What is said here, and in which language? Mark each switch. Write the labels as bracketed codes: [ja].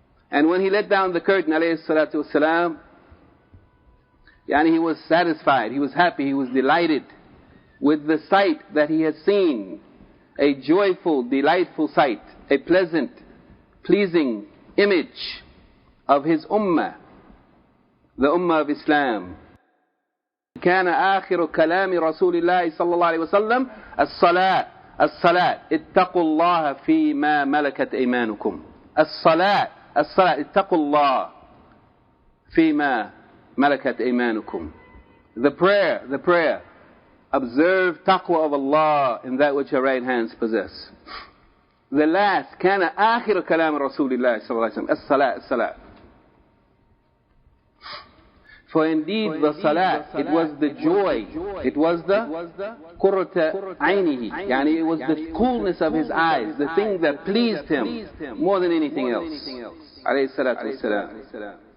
[en] And when he let down the curtain, alayhi salatu wasalam, yani he was satisfied, he was happy, he was delighted with the sight that he had seen. A joyful, delightful sight, a pleasant, pleasing image of his ummah, the ummah of Islam. [ar] كان آخر كلام رسول الله صلى الله عليه وسلم الصلاة الصلاة اتقوا الله فيما ملكت أيمانكم. الصلاة اتقوا الله فيما ملكت أيمانكم. [en] The prayer, observe taqwa of Allah in that which your right hands possess. The last, [ar] كان آخر كلام رسول الله صلى الله عليه وسلم الصلاة. [en] For indeed the salat, it was the joy, it was the qurrata aynihi, yani it was the coolness of his eyes, the thing that pleased him more than anything else. Alayhi salatu wassalam.